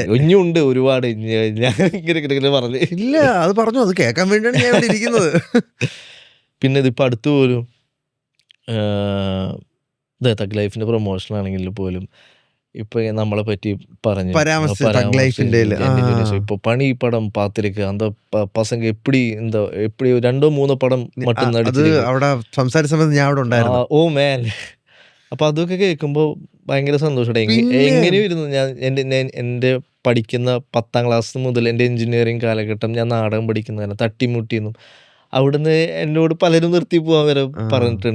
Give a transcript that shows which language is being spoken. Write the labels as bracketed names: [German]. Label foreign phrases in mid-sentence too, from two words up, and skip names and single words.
[Malayalam] ഇനിയുണ്ട് ഒരുപാട്. ഞാൻ ഇങ്ങനെ പറഞ്ഞു. ഇല്ല, അത് പറഞ്ഞു. അത് കേൾക്കാൻ വേണ്ടിയാണ് ഞാൻ ഇവിടെ ഇരിക്കുന്നത്. പിന്നെ ഇതിപ്പോൾ അടുത്ത് പോലും തഗ് ലൈഫിന്റെ പ്രൊമോഷൻ ആണെങ്കിൽ പോലും ഇപ്പൊ നമ്മളെ പറ്റി പറഞ്ഞു പരാമർശിച്ചു തഗ് ലൈഫിന്റെ. [Tamil] இப்போ பனி படம் பார்த்திருக்கேன். அந்த பசங்க எப்படி இந்த எப்படி 2-3 படம் மட்டுം [Malayalam] അത് നടിച്ചിരിക്കുന്നു. അവിടെ സംസാരിച്ച സമയത്ത് ഞാൻ അവിടെ ഉണ്ടായിരുന്നു. [English] Oh man. [Malayalam] അപ്പൊ അതൊക്കെ കേൾക്കുമ്പോൾ ഭയങ്കര സന്തോഷമാണ്. പിന്നെ എങ്ങനെയും ഇരുന്നു ഞാൻ എൻ്റെ പഠിക്കുന്ന 10ാം ക്ലാസ് മുതൽ എൻ്റെ എഞ്ചിനീയറിങ് കാലഘട്ടം ഞാൻ നാടകം പഠിക്കുന്നതാണ്. തട്ടിമുട്ടിയെന്നും അവിടുന്ന് എന്നോട് പലരും നിർത്തി പോകാൻ വരെ പറഞ്ഞിട്ടുണ്ട്.